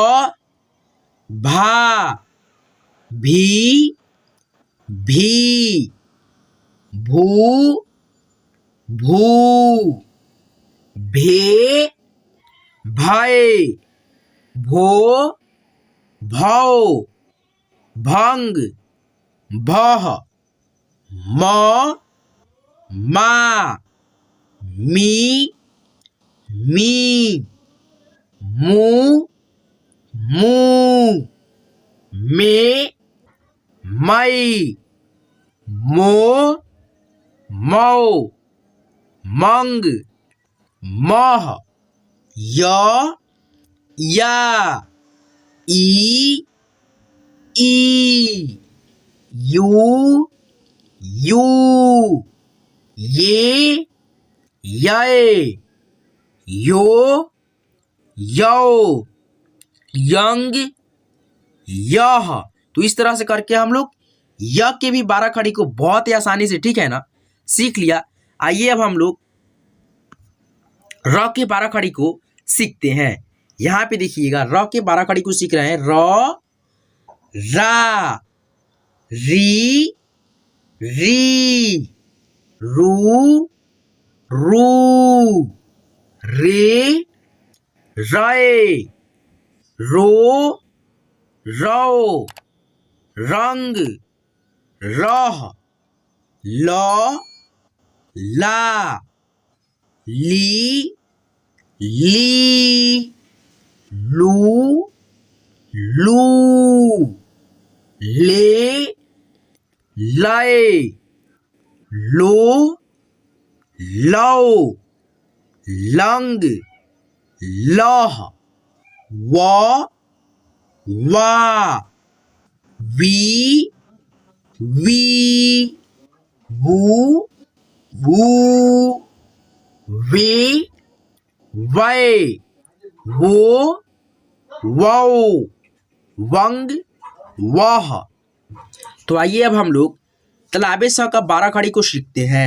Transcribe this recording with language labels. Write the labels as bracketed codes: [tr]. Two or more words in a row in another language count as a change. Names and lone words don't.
[hi] भा, भी, भी, भू, भू, भे, भय, भो, भौ, भंग, भह, म, मा, मी, मी, मू, मू, मे, मै, मो, मौ, मंग, मह, य, या, ई, ई, यू, यू, ये, यै, यो, यौ, यंग, यह। तो इस तरह से करके हम लोग य के भी 12 खड़ी को बहुत ही आसानी से, ठीक है ना, सीख लिया। आइए अब हम लोग र के 12 खड़ी को सीखते हैं। यहाँ पे देखिएगा र के 12 खड़ी को सीख रहे हैं। र, रा, री, री, रू, रू, रे, रे, रो, रौ, रंग, रह, ल, ला, ली, ली, लू, लू, ले, लय, लो, लौ, लंग, लह, व, वा, वी, वी, वू, वू, वे, वै, वो, वौ, वंग, वह। तो आइए अब हम लोग तलाबे स का 12 खड़ी को सीखते हैं।